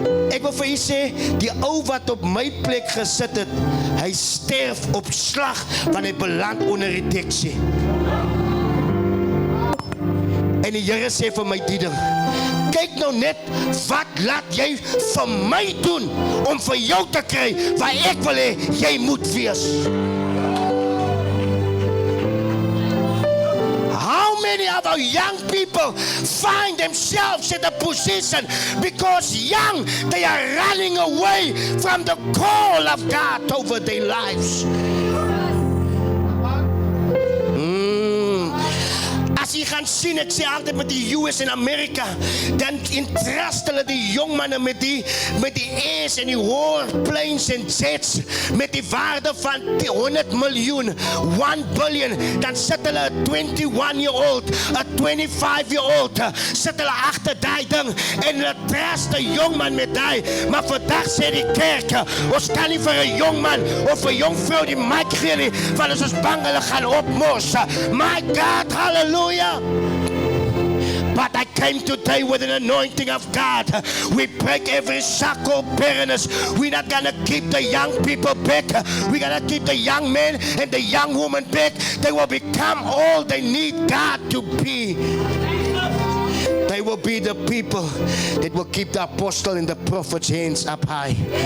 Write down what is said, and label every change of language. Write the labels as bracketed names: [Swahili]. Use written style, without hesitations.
[Afrikaans] Ek wil vir jy sê, die ou wat op my plek gesit het, hy sterf op slag, want hy beland onder die taxi. En die Here sê vir my, Dieter, kyk nou net, wat laat jy vir my doen, om vir jou te kry, waar ek wil hê, jy moet wees. [English] How many of our young people find themselves in a position because young, they are running away from the call of God over their lives. As [Afrikaans] jy gaan sien, ek sê altyd met die US en Amerika, dan entrust hulle die jong manne met die airs en die warplanes en jets met die waarde van 100 miljoen, 1 billion, dan sit hulle 'n 21-year-old, 'n 25-year-old, sit hulle agter daai ding en hulle trust die jong man met daai. Maar vandag sê die kerk, ons kan nie vir 'n jong man of 'n jong vrou die mic gee nie, want ons is bang hulle gaan opmos. My God, hallelujah. [English] But I came today with an anointing of God. We break every shackle, barrenness. We're not going to keep the young people back. We're going to keep the young men and the young women back. They will become all they need God to be. They will be the people that will keep the apostle and the prophet's hands up high.